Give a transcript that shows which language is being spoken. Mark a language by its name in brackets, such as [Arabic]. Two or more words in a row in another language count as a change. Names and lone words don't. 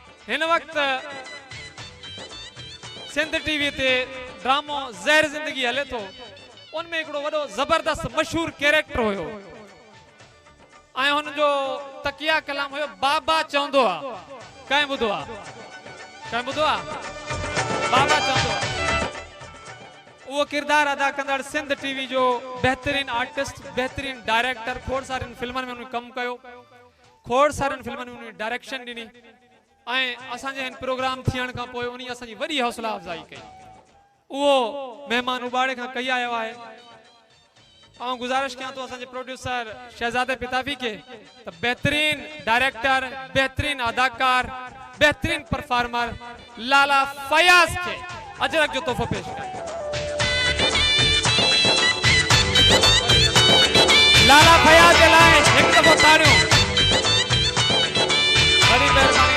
[Sindhi] इन वक्त सिंध टीवी ते ड्रामो ज़हर ज़िंदगी हले तो उनमें एकड़ो वडो जबरदस्त मशहूर कैरेक्टर होयो आए हुन जो तकिया कलाम होयो बाबा चौंदो आ कहीं बुधो आ बाबा चौंदो वो किरदार अदा कंदड़ सिंध टीवी जो बेहतरीन आर्टिस्ट बेहतरीन डायरेक्टर खोड़ सारे फिल्मन में उन्हें कम कयो खोड़ सारे फिल्मन में उन्हें डायरेक्शन दिनी आए असांजे इन प्रोग्राम थियण का पोइ उन्हीं असांजी वडी हौसला अफजाई कई वो मेहमान उबाड़े का कई आयो है और गुजारिश किया तो असांजे प्रोड्यूसर शहजादे पिताफी के तो बेहतरीन डायरेक्टर बेहतरीन अदाकार बेहतरीन परफॉर्मर लाला फयाज के अजरक जो तोहफो पेश कर लाला फयाज के लाए एक दफो ताड़ियों बड़ी